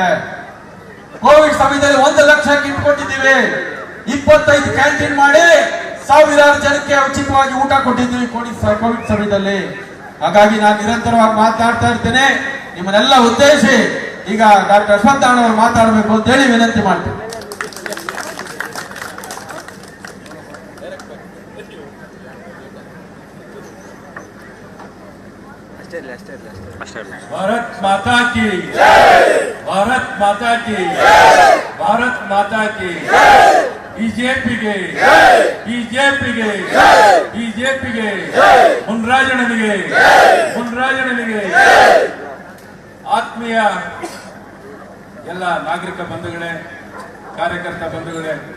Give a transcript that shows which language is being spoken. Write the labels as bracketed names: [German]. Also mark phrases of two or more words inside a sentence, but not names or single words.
[Kannada] ಕೋವಿಡ್ ಸಮಯದಲ್ಲಿ 1 ಲಕ್ಷ ಕಿಟ್ ಕೊಟ್ಟಿದ್ದೀವಿ. 25 ಕ್ಯಾಂಟೀನ್ ಮಾಡಿ ಸಾವಿರಾರು ಜನಕ್ಕೆ ಉಚಿತವಾಗಿ ಊಟ ಕೊಟ್ಟಿದ್ದೀವಿ ಕೋವಿಡ್ ಸಮಯದಲ್ಲಿ. ಹಾಗಾಗಿ ನಾನು ನಿರಂತರವಾಗಿ ಮಾತಾಡ್ತಾ ಇರ್ತೇನೆ. ನಿಮ್ಮನ್ನೆಲ್ಲ ಉದ್ದೇಶಿ ಈಗ ಡಾಕ್ಟರ್ ಅಶ್ವತ್ಥ ಅವರು ಮಾತಾಡಬೇಕು ಅಂತ ಹೇಳಿ ವಿನಂತಿ ಮಾಡ್ತೀನಿ. [Hindi] भारत माता की भारत माता की भारत माता की [Kannada] ಬಿಜೆಪಿಗೆ ಬಿಜೆಪಿಗೆ ಬಿಜೆಪಿಗೆ ಮುನ್ರಾಜಣ್ಣನಿಗೆ ಮುನ್ರಾಜಣ್ಣನಿಗೆ. ಆತ್ಮೀಯ ಎಲ್ಲ ನಾಗರಿಕ ಬಂಧುಗಳೇ, ಕಾರ್ಯಕರ್ತ ಬಂಧುಗಳೇ,